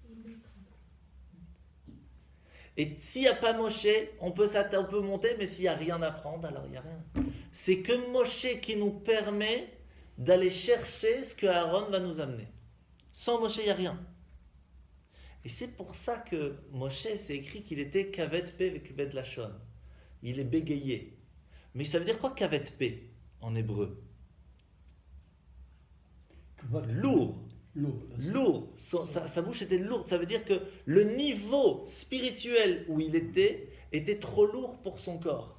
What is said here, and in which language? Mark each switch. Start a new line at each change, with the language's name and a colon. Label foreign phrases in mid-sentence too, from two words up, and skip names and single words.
French: Et s'il n'y a pas Moshe, on peut monter, mais s'il n'y a rien à prendre, alors il n'y a rien. C'est que Moshe qui nous permet d'aller chercher ce que Aaron va nous amener. Sans Moshe, il n'y a rien. Et c'est pour ça que Moshe, c'est écrit qu'il était
Hebrew: כבד פה וכבד לשון.
French: Il est bégayé. Mais ça veut dire quoi
Hebrew: כבד פה
French: en hébreu? Lourd. Lourd. Sa bouche était lourde. Ça veut dire que le niveau spirituel où il était trop lourd pour son corps.